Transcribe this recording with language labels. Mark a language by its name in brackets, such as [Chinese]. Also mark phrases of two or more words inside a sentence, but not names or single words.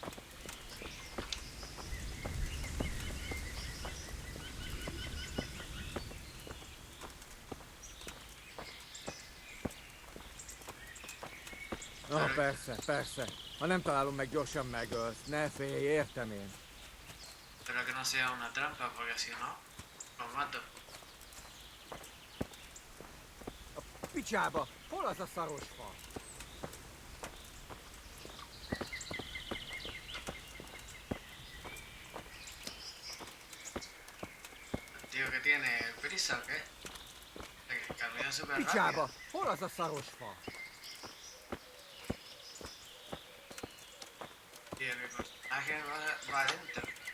[Hungarian] Persze, persze. Ha nem találom meg, gyorsan megölsz. Ne félj, értem én. [Spanish] Pero que no sea una trampa, porque si no, lo mato. [Hungarian] A picsába! Hol az a szaros fa? [Spanish] Tío, que tiene prisa o qué? Que camina súper rápido. [Hungarian] Picsába! Hol az a szaros fa? [Spanish] Tío, mi personaje va adentro.